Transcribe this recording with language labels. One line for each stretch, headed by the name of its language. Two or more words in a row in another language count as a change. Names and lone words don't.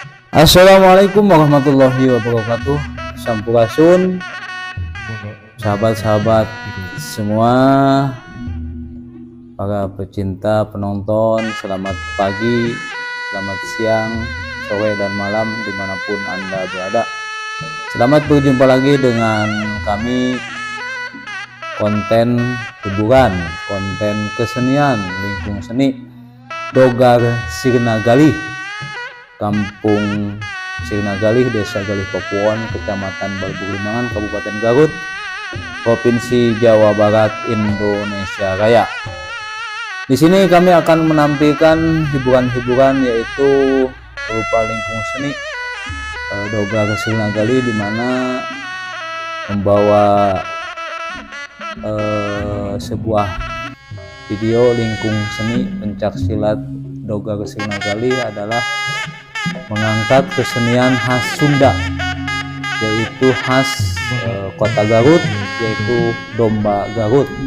Arabic: السلام عليكم ورحمة الله وبركاته.
Indonesian: Sampurasun, sahabat-sahabat semua, para pecinta penonton, selamat pagi, selamat siang, sore, dan malam dimanapun Anda berada. Selamat berjumpa lagi dengan kami, konten hiburan, konten kesenian, lingkung seni, Dogar Sirna Galih, Kampung Sirna Galih, Desa Galih Papuan, Kecamatan Balbulimangan, Kabupaten Garut, Provinsi Jawa Barat, Indonesia Raya. Di sini kami akan menampilkan hiburan-hiburan yaitu berupa lingkung seni Dogar Sirna Galih, di mana membawa sebuah video lingkung seni pencak silat Dogar Sirna Galih adalah mengangkat kesenian khas Sunda, yaitu khas kota Garut, yaitu domba Garut.